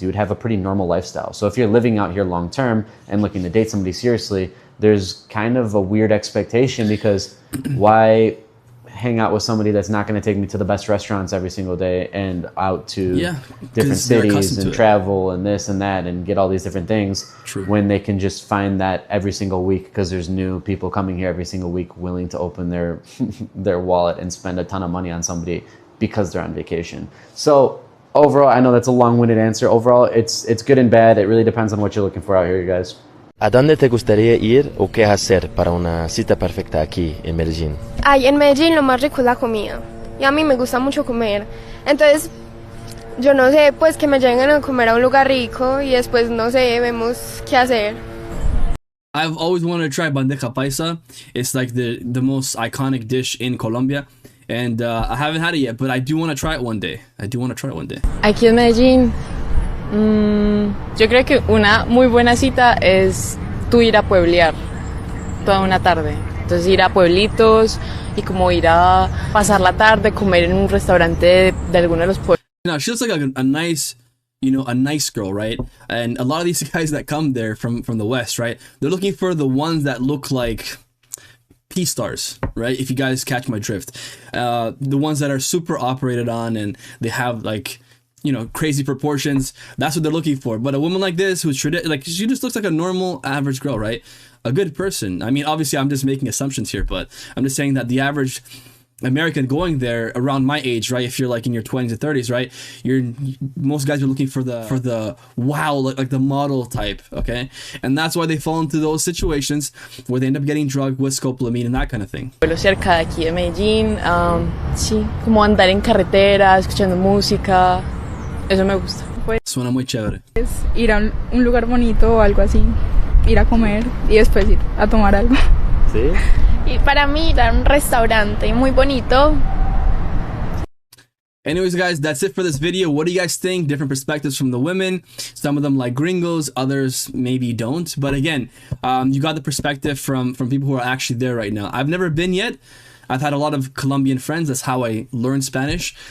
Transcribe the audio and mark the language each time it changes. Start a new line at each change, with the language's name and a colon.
English: You would have a pretty normal lifestyle. So if you're living out here long term and looking to date somebody seriously, there's kind of a weird expectation, because why hang out with somebody that's not going to take me to the best restaurants every single day and out to different cities and travel and this and that and get all these different things when they can just find that every single week, because there's new people coming here every single week willing to open their their wallet and spend a ton of money on somebody because they're on vacation. So overall, I know that's a long-winded answer. Overall, it's good and bad. It really depends on what you're looking for out here, you guys.
Spanish: ¿A dónde te gustaría ir o qué hacer para una cita perfecta aquí en Medellín? Ay, en Medellín lo más rico es la comida. Y a mí me gusta mucho comer. Entonces, yo no sé, pues que me lleguen a comer a un lugar rico y después, no sé, vemos qué hacer.
English: I've always wanted to try bandeja paisa. It's like the most iconic dish in Colombia. And I haven't had it yet, but I do want to try it one day.
Spanish: Aquí en Medellín, yo creo que una muy buena cita es tú ir a pueblear toda una tarde. Entonces ir a pueblitos y como ir a pasar la tarde, comer en un restaurante de alguno de los pueblos.
English: Now, she looks like a nice, a nice girl, right? And a lot of these guys that come there from the West, right? They're looking for the ones that look like P-stars, right? If you guys catch my drift. The ones that are super operated on and they have like, crazy proportions. That's what they're looking for. But a woman like this who's she just looks like a normal average girl, right? A good person. I mean, obviously I'm just making assumptions here, but I'm just saying that the average American going there around my age, right? If you're like in your 20s and 30s, right? Most guys are looking for the wow, like the model type, okay? And that's why they fall into those situations where they end up getting drugged with scopolamine and that kind of thing.
Spanish: Cerca de aquí de Medellín, sí, como andar en carretera, escuchando música, eso me gusta. Suena muy chévere. Es ir a un lugar bonito o algo así, ir a comer y después ir a tomar algo. ¿Sí? Y para mí ir a un restaurante muy bonito.
English: Anyways, guys, that's it for this video. What do you guys think? Different perspectives from the women. Some of them like gringos, others maybe don't. But again, you got the perspective from people who are actually there right now. I've never been yet. I've had a lot of Colombian friends. That's how I learned Spanish.